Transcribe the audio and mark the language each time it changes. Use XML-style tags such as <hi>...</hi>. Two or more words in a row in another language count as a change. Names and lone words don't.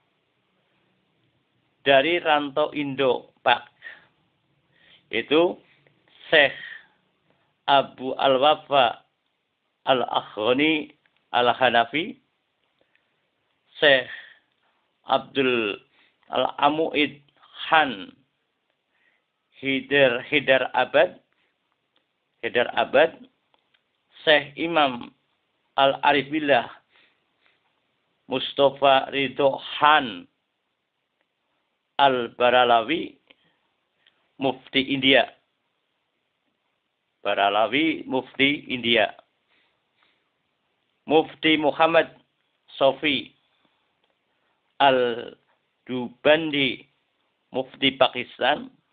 <id>dari Ranto Indo Pak, itu Syekh Abu Al-Wafa Al-Akhoni Al-Hanafi, Syekh Abdul Al-Amuid Khan Hidar Abad, Syekh Imam Al-Arifillah Mustafa Ridho Khan Al-Baralawi, Mufti India. Baralawi, Mufti India. Mufti Muhammad Sofi Al-Dubandi, Mufti Pakistan.</id>